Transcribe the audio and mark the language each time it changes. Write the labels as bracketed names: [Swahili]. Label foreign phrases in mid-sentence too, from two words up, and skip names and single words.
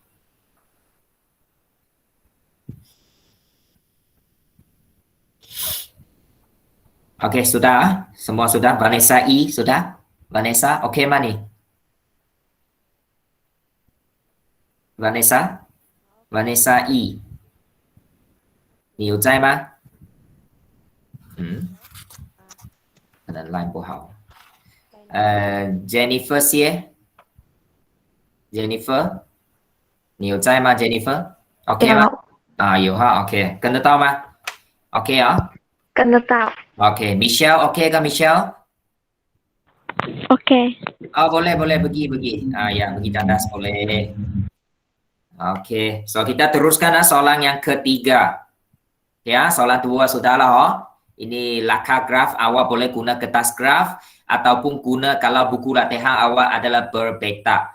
[Malay] Okey, sudah. Semua sudah. Vanessa E sudah. Vanessa, okey mana ni? Vanessa E， [Chinese] 你有在吗？可能 line 不好。Jennifer 先 ，Jennifer， 你有在吗 ？Jennifer，OK 吗？有哈 ，OK， 跟得到吗 ？OK 啊？跟得到。 [Malay] OK，Michelle，OK kan Michelle？OK。boleh pergi. Ya, pergi tandas boleh. Okey, so kita teruskan soalan yang ketiga. Ya, soalan 2 sudahlah. Ini laka graf, awak boleh guna kertas graf ataupun guna kalau buku latihan awak adalah berpetak.